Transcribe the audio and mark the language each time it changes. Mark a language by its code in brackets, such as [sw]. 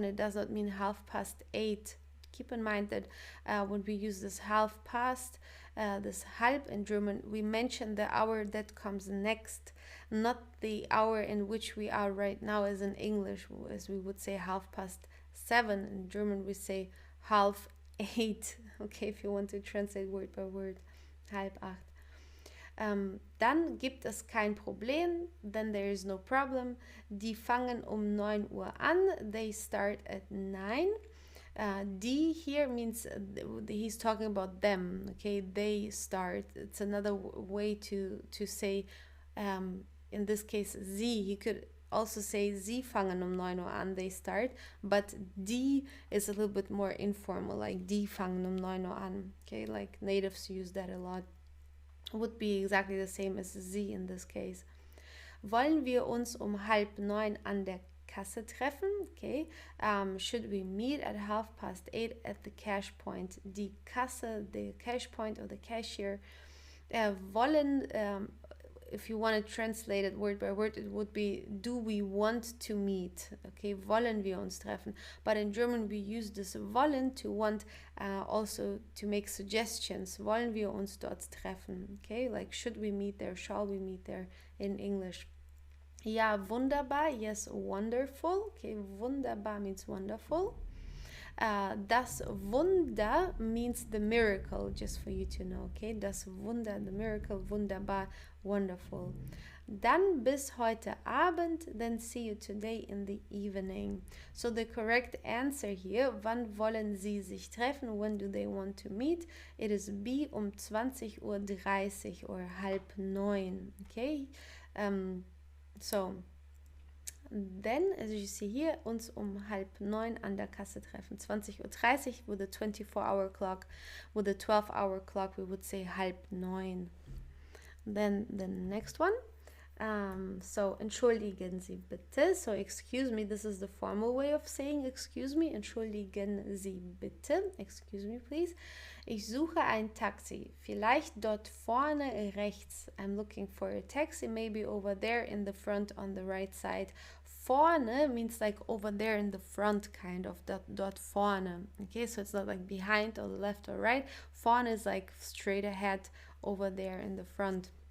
[en] It does not mean 8:30. Keep in mind that when we use this 7:30, this halb in German, we mention the hour that comes next, not the hour in which we are right now as in English, as we would say 7:30. In German, we say 7:30. Okay, if you want to translate word by word, 7:30. [de] Dann gibt es kein Problem, [en] then there is no problem. [de] Die fangen 9 Uhr an, [en] they start at 9. Die here means he's talking about them, okay, they start. It's another way to say, in this case, sie. He could also say [de] sie fangen 9 Uhr an, [en] they start, but die is a little bit more informal, like [de] die fangen 9 Uhr an, [en] okay, like natives use that a lot. Would be exactly the same as sie in this case. [de] Wollen wir uns um 8:30 an der Kasse treffen? [en] Okay. Should we meet at 8:30 at the cash point? Die Kasse, the cash point or the cashier. Wollen, if you want to translate it word by word, it would be, do we want to meet? [de] Okay, wollen wir uns treffen? [en] But in German, we use this wollen to want, also to make suggestions. [de] Wollen wir uns dort treffen? [en] Okay, like should we meet there? Shall we meet there in English? [de] Ja, wunderbar. [en] Yes, wonderful. Okay, wunderbar means wonderful. Das Wunder means the miracle, just for you to know, okay? Das Wunder, the miracle, wunderbar, wonderful. [de] Dann bis heute Abend, [en] then see you today in the evening. So the correct answer here, [de] wann wollen Sie sich treffen? [en] When do they want to meet? It is B, 20:30 or 8:30, okay? So, then, as you see here, [de] uns 8:30 an der Kasse treffen. [en] 20:30 with a 24-hour clock. With a 12-hour clock, we would say 8:30. Then the next one. [de] So, entschuldigen Sie bitte. [en] So, excuse me, this is the formal way of saying excuse me. [de] Entschuldigen Sie bitte. [en] Excuse me, please. [de] Ich suche ein Taxi. Vielleicht dort vorne rechts. [en] I'm looking for a taxi, maybe over there in the front on the right side. Vorne means like over there in the front, kind of, dort vorne. Okay, so it's not like behind or left or right. Vorne is like straight ahead over there in the front.